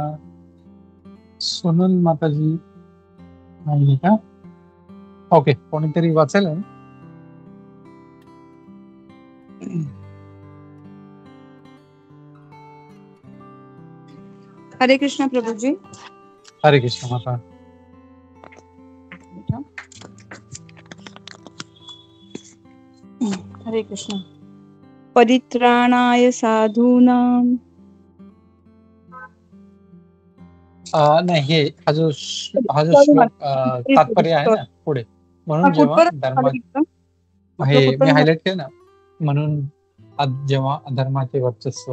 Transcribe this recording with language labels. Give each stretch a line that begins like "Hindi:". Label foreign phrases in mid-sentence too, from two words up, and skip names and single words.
Marathi: सोनल माताजी नाही का? ओके, कोणीतरी वाचेल. हरे कृष्ण प्रभुजी. हरे कृष्ण माता. हरे कृष्ण.
Sanskrit: परित्राणाय साधूनां.
Marathi: नाही, हा जो श्लोक तात्पर्य आहे ना पुढे, म्हणून जेव्हा धर्म हे मी हायलाइट केलं ना, म्हणून जेव्हा अधर्माचे वर्चस्व